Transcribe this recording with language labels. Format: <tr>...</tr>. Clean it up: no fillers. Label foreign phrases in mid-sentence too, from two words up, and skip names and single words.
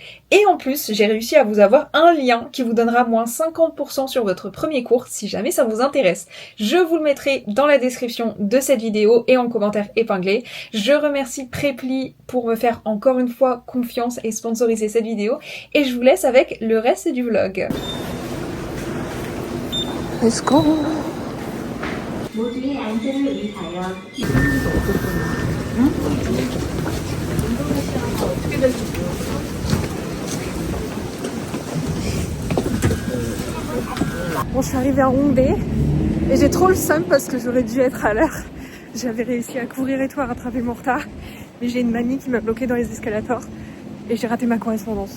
<fr>Et en plus, j'ai réussi à vous avoir un lien qui vous donnera moins 50% sur votre premier cours si jamais ça vous intéresse. Je vous le mettrai dans la description de cette vidéo et en commentaire épinglé. Je remercie Preply pour me faire encore une fois confiance et sponsoriser cette vidéo. Et je vous laisse avec le reste du vlog.</fr> <en>Let's go.</en> <ko>모두의 안전을 위하여</ko> <fr>Bon, je suis arrivée à Hongdae et j'ai trop le seum parce que j'aurais dû être à l'heure. J'avais réussi à courir et tout, à rattraper mon retard. Mais j'ai une mamie qui m'a bloquée dans les escalators et j'ai raté ma correspondance.</fr>